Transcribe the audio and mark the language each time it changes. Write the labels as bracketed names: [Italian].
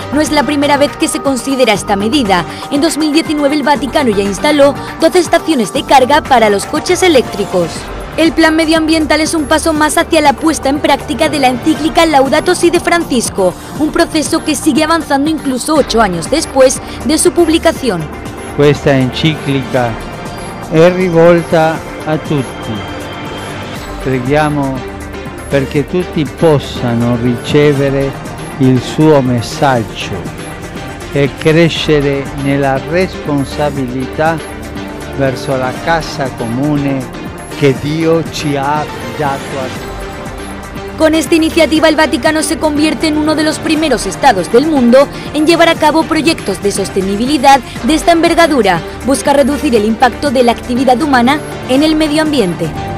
[Spanish] No es la primera vez que se considera esta medida. En 2019 el Vaticano ya instaló 12 estaciones de carga para los coches eléctricos. El plan medioambiental es un paso más hacia la puesta en práctica de la encíclica Laudato Si de Francisco, un proceso que sigue avanzando incluso 8 años después de su publicación. [Italian] Questa enciclica è rivolta a tutti. Preghiamo perché tutti possano ricevere il suo messaggio e crescere nella responsabilità verso la casa comune [Spanish] que Dios [Italian] ci ha affidato a tutti. [Spanish] Con esta iniciativa el Vaticano se convierte en uno de los primeros estados del mundo en llevar a cabo proyectos de sostenibilidad de esta envergadura. Busca reducir el impacto de la actividad humana en el medio ambiente.